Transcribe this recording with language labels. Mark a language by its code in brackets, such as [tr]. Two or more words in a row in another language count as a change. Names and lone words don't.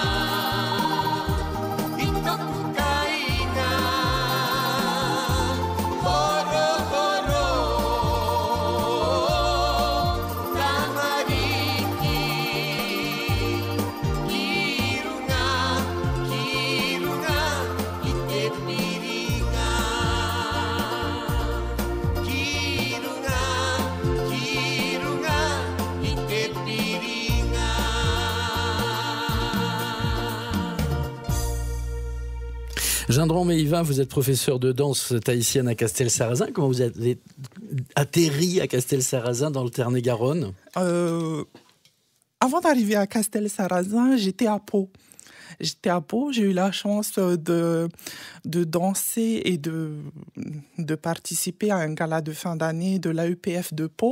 [ty] i toku kainga Horo horo Tamariki Kirunga Kirunga i te piringa Kirunga Kirunga i te piringa [fr] Gendron Meiva, vous êtes professeur de danse tahitienne à Castelsarrasin. Comment vous avez atterri à Castelsarrasin dans le Tarn-et-Garonne? Avant d'arriver à Castelsarrasin, j'étais à Pau. J'étais à Pau, j'ai eu la chance de danser et de participer à un gala de fin d'année de l'AEPF de Pau.